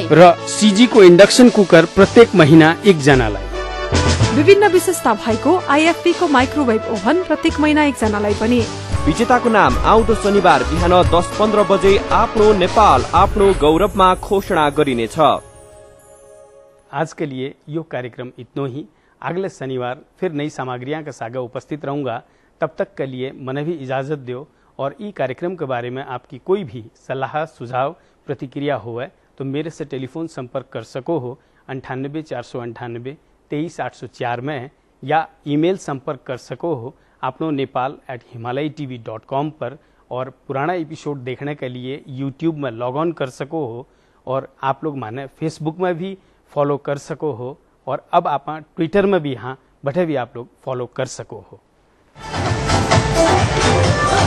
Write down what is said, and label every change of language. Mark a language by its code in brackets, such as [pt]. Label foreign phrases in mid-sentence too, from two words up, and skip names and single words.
[ne] र सीजी को इन्डक्सन कुकर प्रत्येक महिना 1 जनालाई। विभिन्न विशेषता भएको आईएफपी को माइक्रोवेभ ओभन प्रत्येक महिना 1 जनालाई पनि। विजेताको नाम आउँदो शनिबार बिहान 10:15 बजे आफ्नो नेपाल आफ्नो गौरवमा घोषणा गरिनेछ। [rwr] आज के लिए यो कार्यक्रम इतना ही। [hi] अगले शनिवार फिर नई सामग्रियां के साथ उपस्थित रहूंगा। [rwr] तब तक के लिए मने भी इजाजत दो और ई कार्यक्रम के बारे में आपकी कोई भी सलाह सुझाव प्रतिक्रिया हो तो मेरे से टेलीफोन संपर्क कर सको हो 98 498 23 804 में, या ईमेल संपर्क कर सको हो आपनो nepal@himalayatv.com पर, और पुराना एपिसोड देखने के लिए यूट्यूब में लॉग ऑन कर सको हो, और आप लोग माने फेसबुक में भी फॉलो कर सको हो, और अब आप ट्विटर में भी हाँ बैठे भी आप लोग फॉलो कर सको हो।